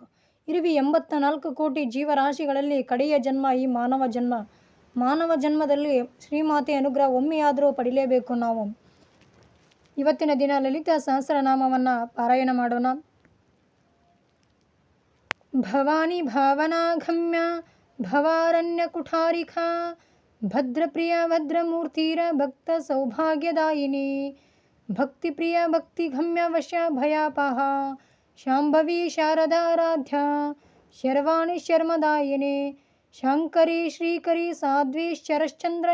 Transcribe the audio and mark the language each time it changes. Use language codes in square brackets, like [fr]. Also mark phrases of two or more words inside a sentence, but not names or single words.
[kn] ಇರುವಿ 84 ಕೋಟಿ ಜೀವರಾಶಿಗಳಲ್ಲಿ ಕಡೆಯ ಜನ್ಮ ಈ ಮಾನವ ಜನ್ಮ. ಮಾನವ ಜನ್ಮದಲ್ಲಿ ಶ್ರೀಮಾತೆ ಅನುಗ್ರಹ ಒಮ್ಮೆಯಾದರೂ ಪಡಿಲೇಬೇಕು ನಾವು. ಇವತ್ತಿನ ದಿನ ಲಲಿತಾ ಸಹಸ್ರನಾಮವನ್ನು ಪಾರಾಯಣ ಮಾಡೋಣ. [sa] ಭವಾನಿ ಭಾವನಾಗಮ್ಯ ಭವಾರಣ್ಯ ಕುಠಾರಿಕಾ ಭದ್ರಪ್ರಿಯ ಭದ್ರಮೂರ್ತಿರ ಭಕ್ತ ಸೌಭಾಗ್ಯದಾಯಿನಿ ಭಕ್ತಿಪ್ರಿಯ ಭಕ್ತಿಗಮ್ಯ ವಶ ಭಯಾಪಹ ಶಾಂಭವಿ ಶಾರದಾರಾಧ್ಯ ಶರ್ವಾಣಿ ಶರ್ಮದಾಯಿನಿ ಶಾಂಕರಿ ಶ್ರೀಕರಿ ಸಾಧ್ವಿ ಶರಶ್ಚಂದ್ರ